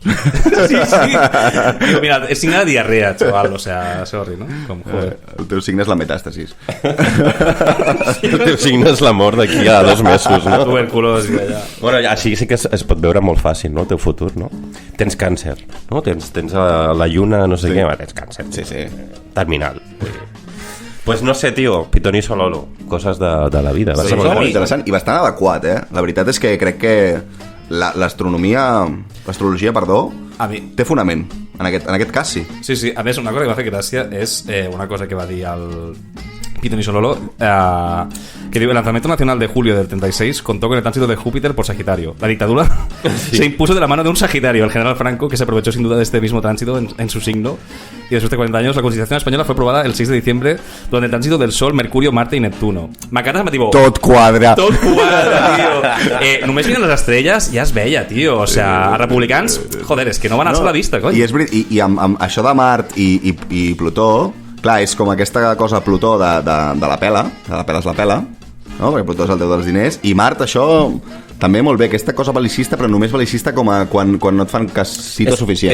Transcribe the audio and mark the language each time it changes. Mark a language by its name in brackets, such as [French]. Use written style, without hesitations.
[Catalan] Sí. Digo, mira, és signe de diarrea, xaval, o sea, sorry, no? Com, joder. El teu signe és la metàstasis. El teu signe és la mort d'aquí a 2 mesos, no? Tuberculosi, allà. Bueno, així sí que es pot veure molt fàcil, no? El teu futur, no? Tens càncer, no? Tens la lluna, no sé què, tens càncer. Sí. Terminal. Pues no sé, tio, Pitoniso Lolo, coses de la vida. Sí, molt interessant i bastant adequat, eh? La veritat és que crec que l'astrologia, A mi- té fonament. En aquest cas, sí. Sí, a més, una cosa que m'ha fet gràcia és una cosa que va dir el Pitoniso Lolo, que diu: [Spanish] el lanzamiento nacional de julio del 36 contó con el tránsito de Júpiter por Sagitario. La dictadura se impuso de la mano de un Sagitario, el general Franco, que se aprovechó sin duda de este mismo tránsito en su signo. Y después de 40 años, la Constitución española fue aprobada el 6 de diciembre durante el tránsito del Sol, Mercurio, Marte i Neptuno. [Catalan] M'encanta, tipo... Tot quadra. Tot quadra, tio. Només miren les estrelles ja es veia, tio. O sea, els republicans, joder, és que no van alçar la vista, cony. I amb això de Mart i Plutó, clar, és com aquesta cosa Plutó de la pela, de la pela és la pela, no? Perquè Plutó és el déu dels diners, i Mart, això també molt bé, aquesta cosa bel·licista, però només bel·licista com a quan no et fan casito suficient,